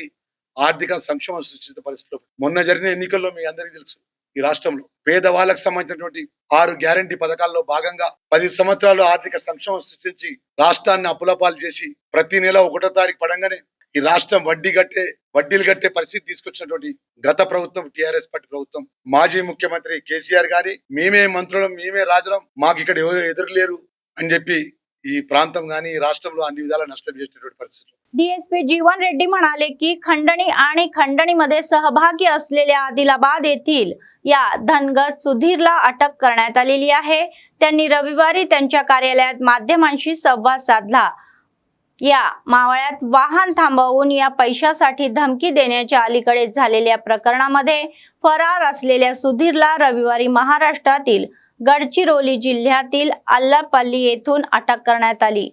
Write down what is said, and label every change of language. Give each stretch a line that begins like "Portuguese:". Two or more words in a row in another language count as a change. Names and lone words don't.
Telugu: ఆర్థిక సంక్షోభం సృష్టించిన పరిస్థితిలో మొన్న జరిగిన ఎన్నికల్లో మీ అందరికీ తెలుసు ఈ రాష్ట్రంలో పేదవాళ్ళకు సంబంధించినటువంటి 6 గ్యారంటీ పథకాల్లో భాగంగా 10 సంవత్సరాలు ఆర్థిక సంక్షోభం సృష్టించి రాష్ట్రాన్ని అప్పులపాలు చేసి ప్రతి నెల 1వ తారీఖు పడంగానే ఈ రాష్ట్రం వడ్డీలు కట్టే పరిస్థితి తీసుకొచ్చినటువంటి గత ప్రభుత్వం టిఆర్ఎస్ పార్టీ ప్రభుత్వం మాజీ ముఖ్యమంత్రి కేసీఆర్ గారి మేమే మంత్రులం మేమే రాజులం మాకు ఇక్కడ ఎదురు లేరు అని చెప్పి ఈ ప్రాంతం గానీ ఈ రాష్ట్రంలో అన్ని విధాలా నష్టం చేసినటువంటి పరిస్థితి.
Marathi: डीएसपी जीवन रेड्डी म्हणाले की खंडणी आणि खंडणीमध्ये सहभागी असलेल्या आदिलाबाद येथील या धनगत सुधीरला अटक करण्यात आलेली आहे। त्यांनी रविवारी त्यांच्या कार्यालयात माध्यमांशी संवाद साधला। या मावळ्यात वाहन थांबवून या पैशासाठी धमकी देण्याच्या अलीकडेच झालेल्या प्रकरणामध्ये फरार असलेल्या सुधीरला रविवारी महाराष्ट्रातील गडचिरोली जिल्ह्यातील अल्लापल्ली येथून अटक करण्यात आली।